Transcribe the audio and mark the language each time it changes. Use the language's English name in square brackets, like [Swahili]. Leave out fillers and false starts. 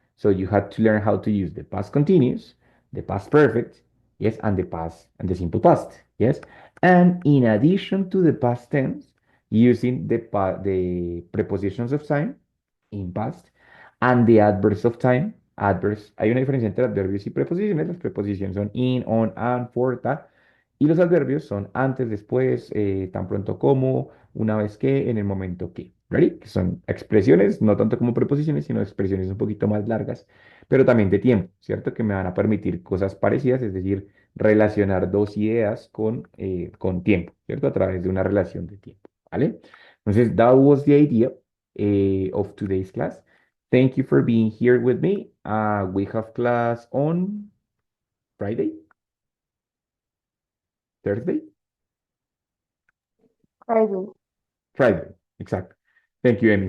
[English] So you had to learn how to use the past continuous, the past perfect, yes, and the past and the simple past, yes. And in addition to the past tense, using the prepositions of time in past and the adverbs of time. Adverbs, [Spanish] hay una diferencia entre adverbios y preposiciones. Las preposiciones son [English] in, on, and, for, that. [Spanish] Y los adverbios son antes, después, tan pronto como, una vez que, en el momento que. [English] ¿Ready? [Spanish] Que son expresiones, no tanto como preposiciones, sino expresiones un poquito más largas, pero también de tiempo, ¿cierto? Que me van a permitir cosas parecidas, es decir, relacionar dos ideas con tiempo, ¿cierto? A través de una relación de tiempo, ¿vale? Entonces, [English] that was the idea of today's class. Thank you for being here with me. We have class on Friday, Thursday. Friday. Friday, exactly. Thank you, Amy.